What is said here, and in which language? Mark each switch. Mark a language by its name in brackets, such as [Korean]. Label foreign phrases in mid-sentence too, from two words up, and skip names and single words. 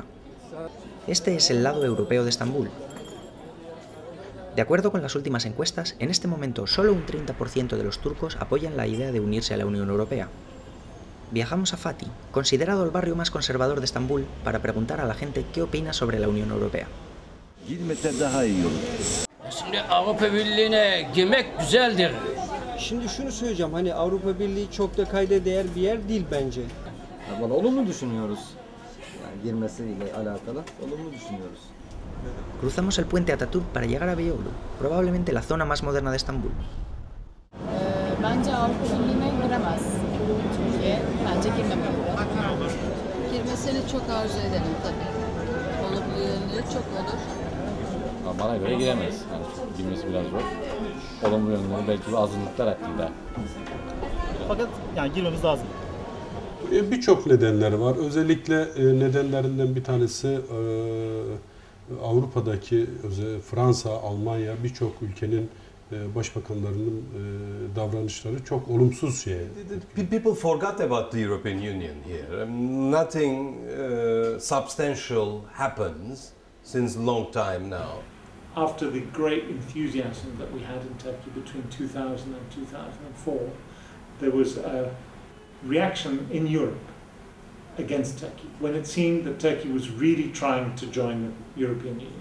[Spanish] Este es el lado europeo de Estambul. De acuerdo con las últimas encuestas, en este momento solo un 30% de los turcos apoyan la idea de unirse a la Unión Europea. Viajamos a Fatih, considerado el barrio más conservador de Estambul, para preguntar a la gente qué opina sobre la Unión Europea. [Turkish] Şimdi Avrupa Birliği'ne girmek güzeldir. Şimdi şunu söyleyeceğim, hani Avrupa Birliği çok da kayda değer bir yer değil bence. Valla olumlu düşünüyoruz. Yani girmesiyle alakalı olumlu düşünüyoruz. [Spanish] Cruzamos el puente Atatürk para llegar a Beyoğlu, probablemente la zona más moderna de Estambul. [Turkish] Bence Avrupa Birliği'ne giremez Türkiye. Bence girmemeli. Girmesini çok arzu ederim tabii. Olumlu yönleri çok olur. Bana göre giremez. Yani girmesi biraz zor. Olumlu yönleri belki azınlıklar hakkında. Fakat yani girmemiz lazım. Birçok nedenleri var. Özellikle nedenlerinden bir tanesi Avrupa'daki Fransa, Almanya birçok ülkenin başbakanlarının davranışları çok olumsuz şey. [English] People forgot about the European Union here. Nothing substantial happens since a long time now. After the great enthusiasm that we had in Turkey between 2000 and 2004, there was a reaction in Europe against Turkey when it seemed that Turkey was really trying to join the European Union.